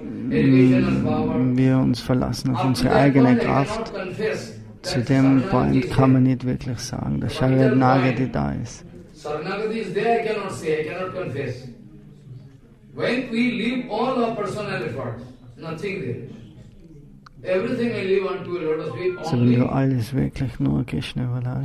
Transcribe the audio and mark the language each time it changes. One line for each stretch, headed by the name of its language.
German: wir uns verlassen auf unsere eigene Kraft, zu dem Point kann man nicht wirklich sagen, dass Sharanagati da ist.
English: Sharanagati is there, I cannot say, I cannot confess. When we leave all our personal efforts, nothing there. Everything I leave unto a lotus feet,
German: so wenn du alles wirklich nur Krishna überlässt.